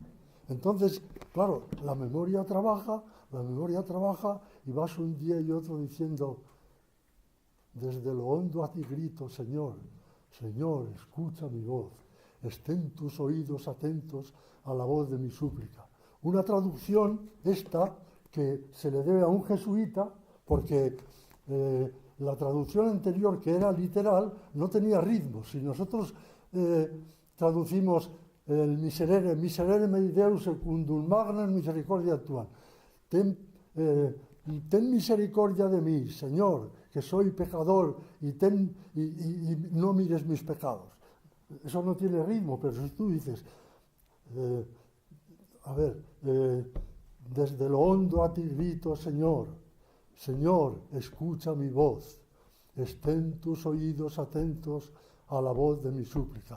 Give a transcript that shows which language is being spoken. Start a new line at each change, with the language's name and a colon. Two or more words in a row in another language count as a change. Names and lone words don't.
Spanish: Entonces, claro, la memoria trabaja y vas un día y otro diciendo, desde lo hondo a ti grito, Señor, Señor, escucha mi voz, estén tus oídos atentos a la voz de mi súplica. Una traducción esta que se le debe a un jesuita, porque la traducción anterior, que era literal, no tenía ritmo. Si nosotros traducimos el
Latin: miserere mei Deus secundum magnas misericordia actual.
Spanish: Ten misericordia de mí, Señor, que soy pecador, y no mires mis pecados. Eso no tiene ritmo, pero si tú dices, desde lo hondo a ti grito, Señor, Señor, escucha mi voz, estén tus oídos atentos a la voz de mi súplica.